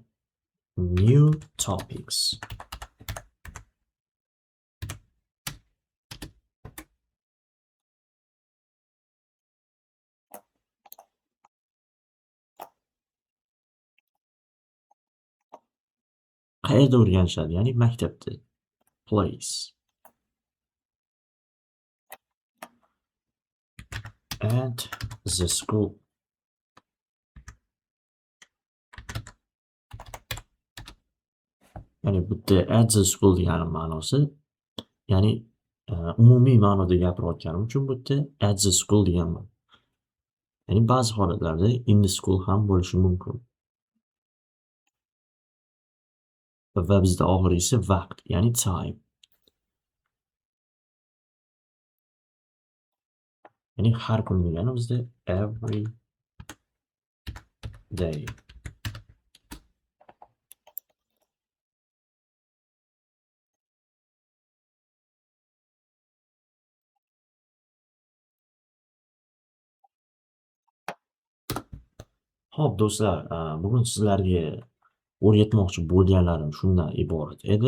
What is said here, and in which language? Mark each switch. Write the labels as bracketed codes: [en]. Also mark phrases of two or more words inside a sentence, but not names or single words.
[en] New topics. [uz] Qayerda o'rganishadi? Ya'ni maktabda. Place. [en] At the school. [uz] Ya'ni bu yerda [en] at the school [uz] degani ma'nosi, ya'ni, umumiy ma'noda gapirayotganim uchun bu yerda [en] at the school [uz] deganman. Ya'ni ba'zi holatlarda [en] in the school [uz] ham bo'lishi mumkin. Va bizda oxirgisi vaqt, ya'ni time. Ya'ni har kun degani bizda [en] every day. [uz] Xo'p do'stlar, bugun sizlarga o'rgatmoqchi bo'lganlarim shundan iborat edi.